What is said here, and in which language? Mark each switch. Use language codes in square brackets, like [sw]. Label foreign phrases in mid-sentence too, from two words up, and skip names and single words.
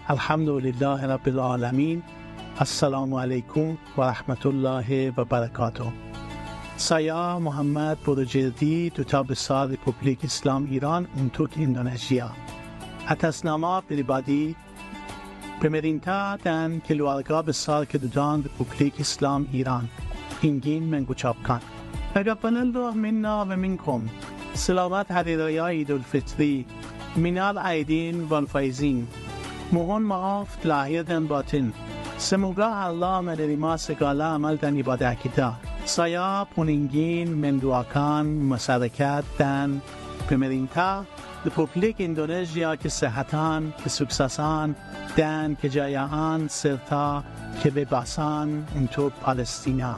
[ar] الحمد لله رب العالمين. السلام عليكم ورحمة الله وبركاته. [id] Saya Muhammad Bodojerdi, Duta Besar Republik Islam Iran untuk Indonesia. Atas nama pribadi, pemerintah dan keluarga besar Kedutaan Republik Islam Iran ingin mengucapkan [ar] تقبل الله منا ومنكم [id] سلامت Hari Raya Idul Fitri [ar] من العائدين والفائزين. [id] Mohon maaf lahir dan batin. Semoga Allah menerima segala amal dan ibadah kita. Saya pun ingin mendoakan masyarakat dan pemerintah Republik Indonesia kesehatan, kesuksesan dan kejayaan serta kebebasan untuk Palestina.